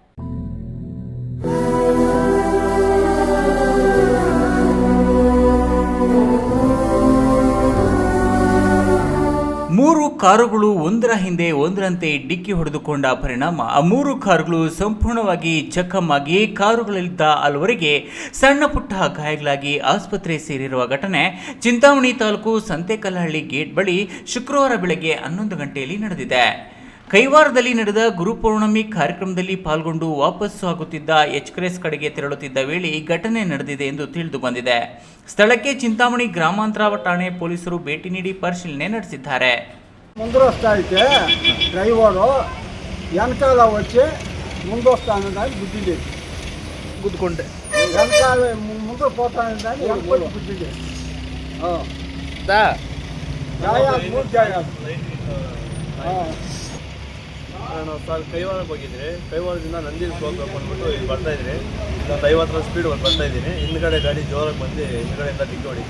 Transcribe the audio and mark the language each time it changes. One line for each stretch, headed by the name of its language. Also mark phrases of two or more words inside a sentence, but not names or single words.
Kannada: ಮೂರು ಕಾರುಗಳು ಒಂದರ ಹಿಂದೆ ಒಂದರಂತೆ ಡಿಕ್ಕಿ ಹೊಡೆದುಕೊಂಡ ಪರಿಣಾಮ ಆ 3 ಕಾರುಗಳು ಸಂಪೂರ್ಣವಾಗಿ ಜಖಮ್ಮಾಗಿ ಕಾರುಗಳಲ್ಲಿದ್ದ ಹಲವರಿಗೆ ಸಣ್ಣ ಪುಟ್ಟ ಗಾಯಗಳಾಗಿ ಆಸ್ಪತ್ರೆ ಸೇರಿರುವ ಘಟನೆ ಚಿಂತಾಮಣಿ ತಾಲೂಕು ಸಂತೆಕಲ್ಲಹಳ್ಳಿ ಗೇಟ್ ಬಳಿ ಶುಕ್ರವಾರ ಬೆಳಗ್ಗೆ 11 ಗಂಟೆಯಲ್ಲಿ ನಡೆದಿದೆ. ಕೈವಾರದಲ್ಲಿ ನಡೆದ ಗುರುಪೌರ್ಣಮಿ ಕಾರ್ಯಕ್ರಮದಲ್ಲಿ ಪಾಲ್ಗೊಂಡು ವಾಪಸ್ಸು ಆಗುತ್ತಿದ್ದ ಎಚ್ಕ್ರೆಸ್ ಕಡೆಗೆ ತೆರಳುತ್ತಿದ್ದ ವೇಳೆ ಈ ಘಟನೆ ನಡೆದಿದೆ ಎಂದು ತಿಳಿದು ಬಂದಿದೆ. ಸ್ಥಳಕ್ಕೆ ಚಿಂತಾಮಣಿ ಗ್ರಾಮಾಂತರ ಠಾಣೆ ಪೊಲೀಸರು ಭೇಟಿ ನೀಡಿ ಪರಿಶೀಲನೆ ನಡೆಸಿದ್ದಾರೆ.
Telugu: ముందరొస్తా అయితే డ్రైవరు వెనకాల వచ్చి ముందొస్తానని గుద్దింది. గుద్దుకుంటే వెనకాల ముందు పోతానని వెనకొచ్చి గుద్దింది.
Kannada: ನಾನು ಸಾರ್ ಕೈವಾರಕ್ಕೆ ಹೋಗಿದ್ರಿ. ಕೈವಾರದಿಂದ ನಂದಿನ ಹೋಗ್ಬೇಕು ಅಂದ್ಬಿಟ್ಟು ಇಲ್ಲಿ ಬರ್ತಾಯಿದ್ರಿ. ಒಂದು 50 ಸ್ಪೀಡ್ ಒಂದು ಬರ್ತಾಯಿದ್ದೀನಿ. ಹಿಂದ್ಗಡೆ ಗಾಡಿ ಜೋರಾಗಿ ಬಂದು ಹಿಂದ್ಗಡೆಯಿಂದ ಡಿಕ್ಕಿ ಹೊಡಿತು.